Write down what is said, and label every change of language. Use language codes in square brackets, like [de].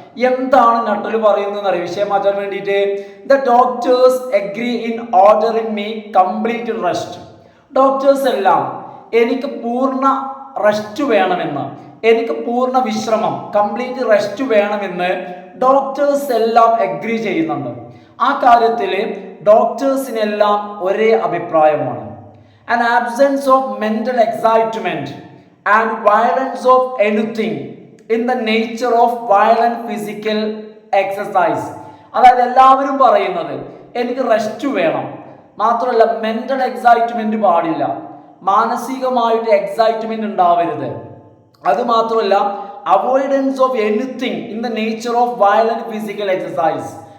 [ml] എന്താണ് നട്ടല് പറയുന്നത് അറിയോ വിഷയം മാറ്റാൻ വേണ്ടിയിട്ട്? [en] The doctors agree in ordering me complete rest. [ml] Doctors എല്ലാം എനിക്ക് പൂർണ്ണ റെസ്റ്റ് വേണമെന്ന്, എനിക്ക് പൂർണ്ണ വിശ്രമം, കംപ്ലീറ്റ് റെസ്റ്റ് വേണമെന്ന് ഡോക്ടേഴ്സ് എല്ലാം അഗ്രി ചെയ്യുന്നുണ്ട്. ആ കാര്യത്തിൽ ഡോക്ടേഴ്സിനെല്ലാം ഒരേ അഭിപ്രായമാണ്. [en] An absence of mental excitement and violence of anything in the nature of violent physical exercise. [ml] അതായത് എല്ലാവരും പറയുന്നത് എനിക്ക് റെസ്റ്റ് വേണം, മാത്രമല്ല മെന്റൽ എക്സൈറ്റ്മെന്റ് പാടില്ല, മാനസികമായിട്ട് എക്സൈറ്റ്മെന്റ് ഉണ്ടാവരുത്. അത് മാത്രമല്ല [en] Avoidance of anything in the nature of violent physical exercise.